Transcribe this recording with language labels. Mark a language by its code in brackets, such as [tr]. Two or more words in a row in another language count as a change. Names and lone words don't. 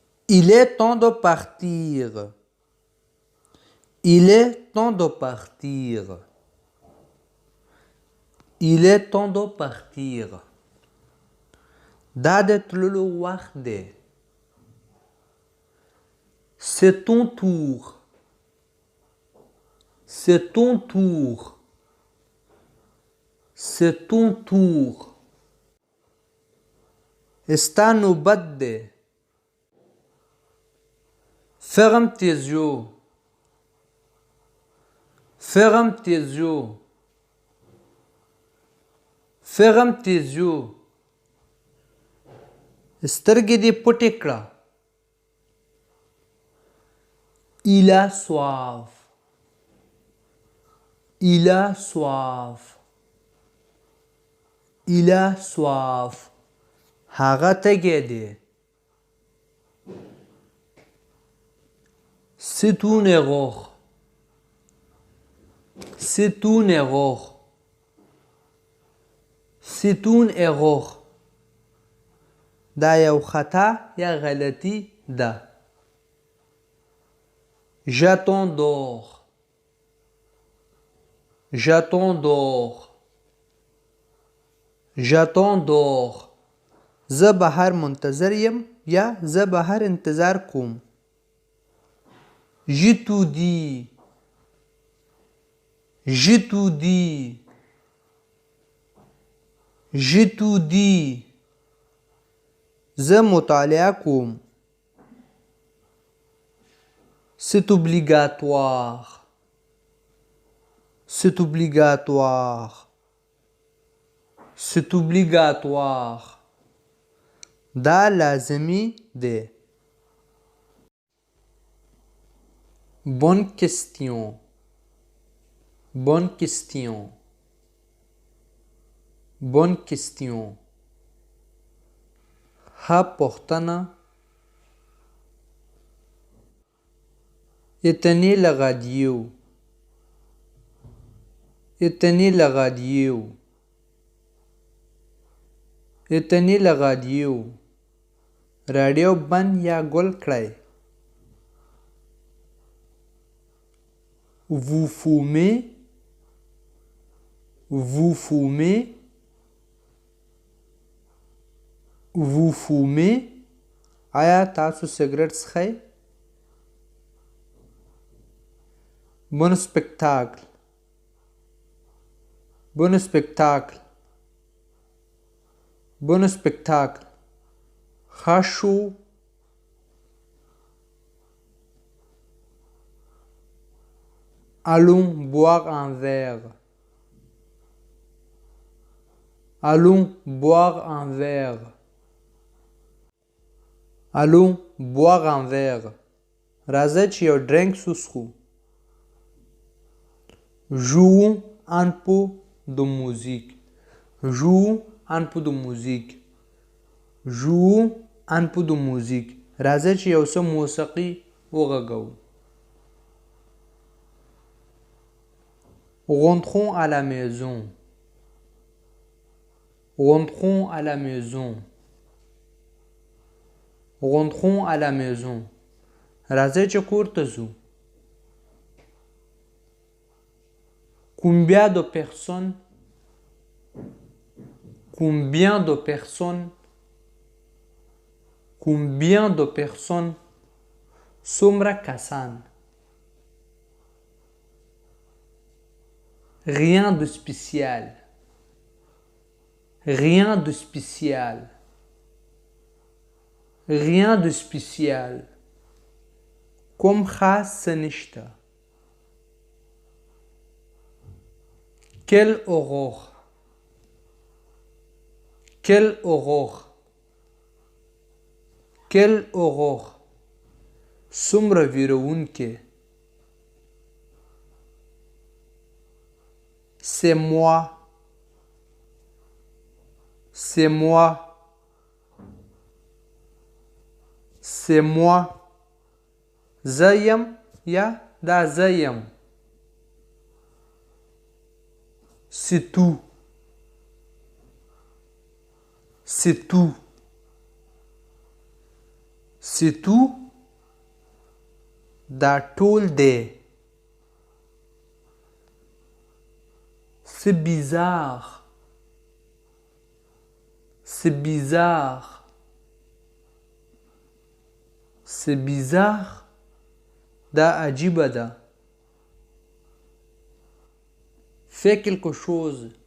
[fr] Il est temps de partir. Il est temps de partir. Il est temps de partir. [ps] دا د تللو وخت دی. [fr] C'est ton tour. C'est ton tour. C'est ton tour. [ps] ستا نوبت دی. [fr] Ferme tes yeux. Ferme tes yeux. Ferme tes yeux. [ps] سترګې دې پټې کړه. [fr] Il a soif. Il a soif. Il a soif. [ps] هغه تږی دی. [fr] C'est une erreur. C'est une erreur. C'est une erreur. [ps] دا یو خطا یا غلطی ده. [fr] J'attends dehors. J'attends dehors. J'attends dehors. [ps] زه بهر منتظر یم یا زه بهر انتظار کوم. [fr] Je te dis. Je te dis. Je te dis. [ps] زه مطالعه کوم. [fr] C'est obligatoire. C'est obligatoire. C'est obligatoire. [ps] دا لازمی دی. [fr] Bonne question. Bonne question. Bonne question. [ps] ها پوښتنه. [fr] Éteignez la radio. Éteignez la radio. Éteignez la radio. [ps] رادیو بند یا ګل کړئ. [fr] Vous fumez. Vous fumez. Vous fumez. [ps] آیا تاسو سګرټ څښئ؟ [fr] Bon spectacle. Bon spectacle. Bon spectacle. [ps] ښه شو. [fr] Allons boire un verre. Allons boire un verre. Allons boire un verre. [ps] راځه چې یو ډرینک وڅښو. [fr] Jouons un peu de musique. Jouons un peu de musique. Jouons un peu de musique. [ps] راځه چې یو څه موسیقي وغږو. [fr] Rentrons à la maison. Rentrons à la maison. Rentrons à la maison. [ps] راځئ چې کور ته ځو. [fr] Combien de personnes? Combien de personnes? Combien de personnes? [ps] څومره کسان. [fr] Rien de spécial. Rien de spécial. Rien de spécial. [ps] کوم خاص څه نشته. [fr] Quelle horreur. Quelle horreur. Quelle horreur. [ps] څومره ویرونکې. [fr] C'est moi. C'est moi. C'est moi. [ps] زه یم یا دا زه یم. [fr] C'est tout. C'est tout. C'est tout. [ps] دا ټول دی. [fr] C'est bizarre. C'est bizarre. C'est bizarre. [ps] دا عجیبه ده. [fr] Fais quelque chose.